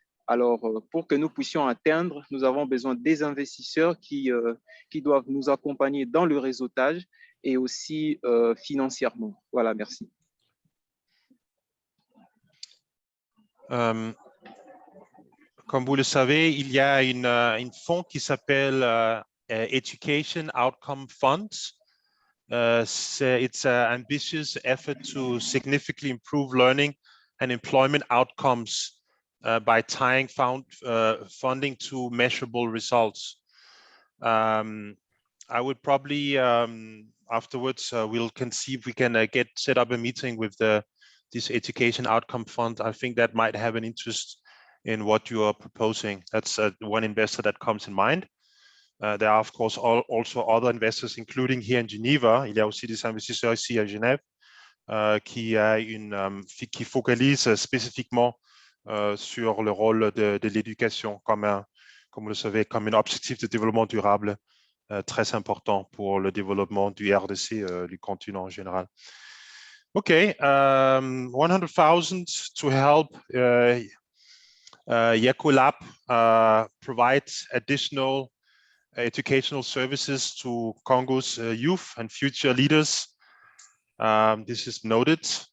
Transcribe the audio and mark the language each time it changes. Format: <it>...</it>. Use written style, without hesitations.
<fr>Alors, pour que nous puissions atteindre, nous avons besoin des investisseurs qui doivent nous accompagner dans le réseautage et aussi financièrement. Voilà, merci. Comme vous le savez, il y a une fonds qui s'appelle Education Outcome Funds.</fr> <en>It's an ambitious effort to significantly improve learning and employment outcomes by tying funding to measurable results. I would probably afterwards we'll see if we can set up a meeting with this Education Outcome Fund. I think that might have an interest in what you are proposing. That's one investor that comes in mind. There are of course also other investors, including here in Geneva.</en> <fr>Il y a aussi des investisseurs ici à Genève qui focalisent spécifiquement sur le rôle de l'éducation comme vous le savez, comme un objectif de développement durable très important pour le développement du RDC, du continent en général.</fr> <en>Okay, 100,000 to help Yekolab provide additional educational services to Congo's youth and future leaders. This is noted.</en>